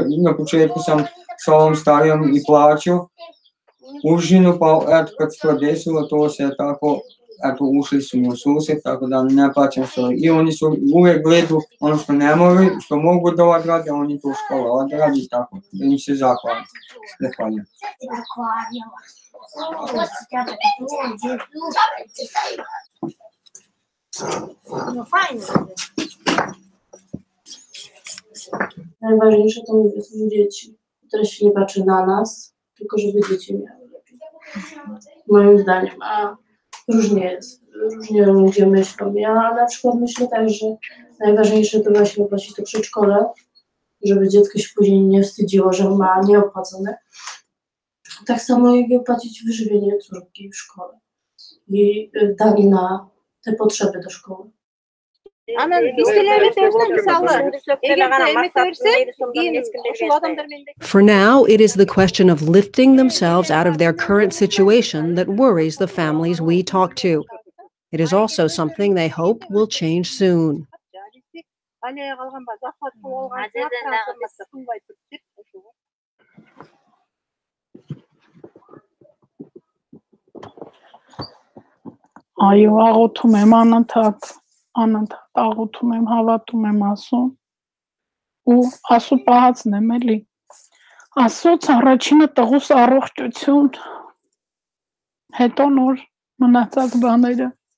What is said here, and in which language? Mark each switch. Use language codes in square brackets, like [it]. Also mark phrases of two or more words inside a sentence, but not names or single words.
[bs] Na početku sam sa ovom starijom i plaćao užinu, pa eto, kad se to desilo, to se tako, eto, ušli su mi u susret, tako da ne plaćam što. I oni su uvijek gledu ono što ne moraju, što mogu da odrade, oni to škola odradi, tako da im se zahvalim. Zahvaljujem. [pl] Najważniejsze to mówię, są dzieci, które się nie patrzy na nas, tylko żeby dzieci miały lepiej. Moim zdaniem, a różnie jest, różnie ludzie myślą. Ja na przykład myślę tak, że najważniejsze to właśnie opłacić to przedszkole, żeby dziecko się później nie wstydziło, że ma nieopłacone. Tak samo jak i opłacić wyżywienie córki w szkole i danie na te potrzeby do szkoły. [en] For now, it is the question of lifting themselves out of their current situation that worries the families we talk to. It is also something they hope will change soon. [hy] Այո, աղոթում եմ անընդհատ աղոթում եմ, հավատում եմ Աստծուն ու Աստծո պահածն եմ էլի։ Աստծոց առաջինը տղուս առողջություն, հետո նոր մնացած բաները։